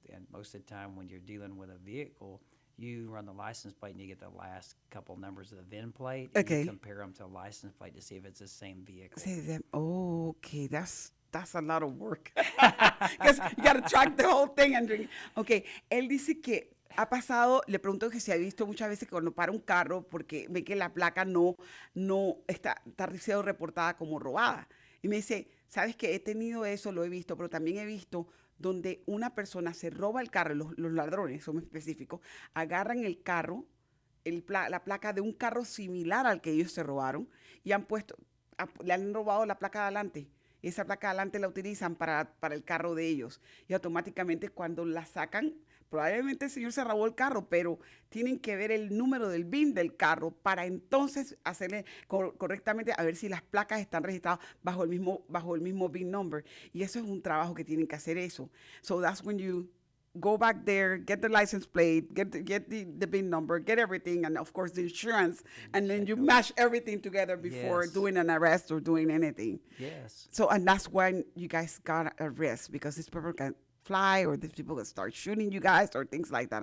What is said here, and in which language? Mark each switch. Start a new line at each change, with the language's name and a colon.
English: And most of the time when you're dealing with a vehicle, you run the license plate and you get the last couple numbers of the VIN plate. And Okay. you compare them to a license plate to see if it's the same vehicle. Okay, that's a lot of work. Because you got to track the whole thing and drink.
Spanish: Okay, él dice que ha pasado, le pregunto que si ha visto muchas veces que cuando para un carro porque ve que la placa no está siendo reportada como robada. Y me dice, ¿sabes qué? He tenido eso, lo he visto, pero también he visto donde una persona se roba el carro, los ladrones, son específicos, agarran el carro, la placa de un carro similar al que ellos se robaron y le han robado la placa de adelante. Y esa placa de adelante la utilizan para el carro de ellos. Y automáticamente cuando la sacan, probablemente el señor se robó el carro, pero tienen que ver el número del VIN del carro para entonces hacerle correctamente a ver si las placas están registradas bajo el mismo VIN number. Y eso es un trabajo que tienen que hacer eso.
English: So that's when you go back there, get the license plate, get the VIN number, get everything, and of course the insurance, and then you mash everything together before Yes. doing an arrest or doing anything. Yes. So, and that's when you guys got a risk, because these people can fly, or these people can start shooting you guys, or things like that.